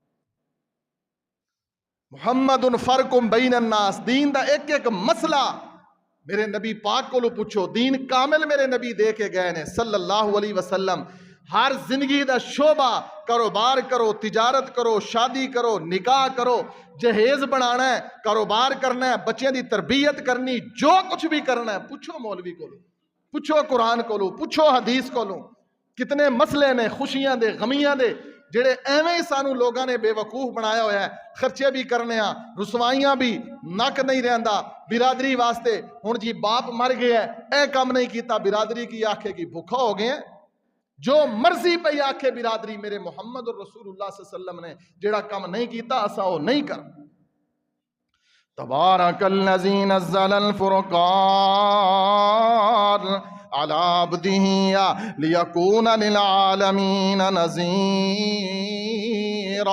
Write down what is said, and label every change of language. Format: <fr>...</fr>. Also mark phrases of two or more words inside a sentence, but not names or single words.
<pa>محمد</pa> <ar>فرق بین الناس،</ar> <pa>دین دا ایک ایک مسئلہ میرے نبی پاک کو لو پوچھو، دین کامل میرے نبی دے کے گئے نے</pa> <ar>صلی اللہ علیہ وسلم،</ar> <pa>ہر زندگی دا شعبہ، کاروبار کرو، تجارت کرو، شادی کرو، نکاح کرو، جہیز بنانا ہے، کاروبار کرنا ہے، بچے دی تربیت کرنی، جو کچھ بھی کرنا ہے پوچھو مولوی کو لو، پوچھو قرآن کو لو، پوچھو حدیث کو لو، کتنے مسئلے نے خوشیاں دے غمیاں دے جڑے ایویں سانو لوگاں نے بے وقوف بنایا ہوا ہے، خرچے بھی کرنے ہاں، رسوائیاں بھی، نک نہیں رہندا برادری واسطے، ہن جی باپ مر گیا ہے اے کام نہیں کیتا، برادری کی آکھے کی بھوکا ہو گئے ہیں، جو مرضی پہ آکھے برادری، میرے محمد رسول اللہ</pa> <ar>صلی اللہ علیہ وسلم</ar> <pa>نے جڑا کام نہیں کیتا اسا وہ نہیں کر۔</pa> <ar>تبارک الذی نزل الفرقان علی عبدہ لیکون للعالمین نذیرا۔</ar>